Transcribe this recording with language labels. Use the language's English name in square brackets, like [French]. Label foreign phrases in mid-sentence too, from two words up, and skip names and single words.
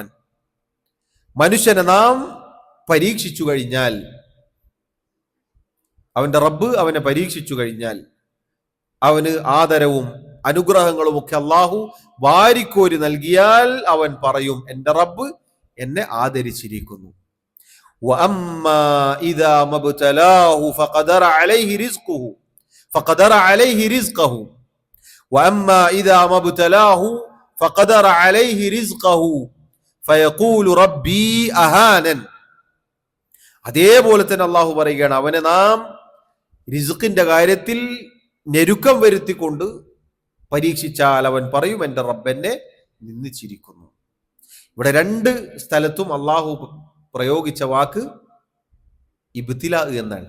[Malayalam] മനുഷ്യനെ നാം പരീക്ഷിച്ചു കഴിഞ്ഞാൽ, അവന്റെ റബ്ബ് അവനെ പരീക്ഷിച്ചു കഴിഞ്ഞാൽ, അവന് ആദരവും അനുഗ്രഹങ്ങളും ഒക്കെ അള്ളാഹു വാരിക്കോരി നൽകിയാൽ അവൻ പറയും, എന്റെ റബ്ബ് എന്നെ ആദരിച്ചിരിക്കുന്നു. [Arabic] وأما إذا ما ابتلاه فقدر عليه رزقه وأما إذا ما ابتلاه فقدر عليه رزقه فيقول ربي أهانن. [Malayalam] അതേപോലെ തന്നെ അള്ളാഹു പറയുകയാണ്, അവനെ നാം റിസ്കിന്റെ കാര്യത്തിൽ ഞെരുക്കം വരുത്തിക്കൊണ്ട് പരീക്ഷിച്ചാൽ അവൻ പറയും, എന്റെ റബ്ബ് എന്നെ നിന്ദിച്ചിരിക്കുന്നു. ഇവിടെ 2 സ്ഥലത്തും അള്ളാഹു പ്രയോഗിച്ച വാക്ക് ഇബ്തില എന്നാണ്.